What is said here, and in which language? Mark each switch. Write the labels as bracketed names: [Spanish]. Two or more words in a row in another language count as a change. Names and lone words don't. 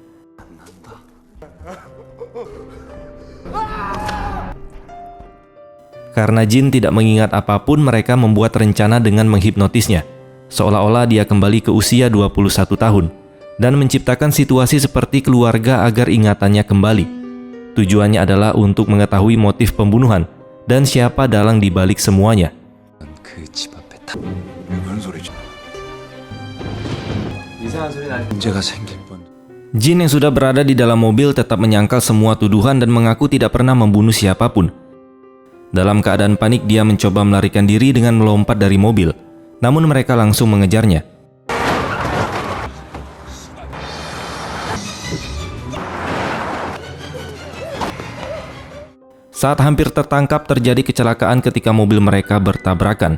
[Indonesian] Karena Jin tidak mengingat apapun, mereka membuat rencana dengan menghipnotisnya, seolah-olah dia kembali ke usia 21 tahun, dan menciptakan situasi seperti keluarga agar ingatannya kembali. Tujuannya adalah untuk mengetahui motif pembunuhan dan siapa dalang di balik semuanya. [Korean] 문제가 생길 뻔. [Indonesian] Jin yang sudah berada di dalam mobil tetap menyangkal semua tuduhan dan mengaku tidak pernah membunuh siapapun. Dalam keadaan panik, dia mencoba melarikan diri dengan melompat dari mobil. Namun mereka langsung mengejarnya. Saat hampir tertangkap, terjadi kecelakaan ketika mobil mereka bertabrakan.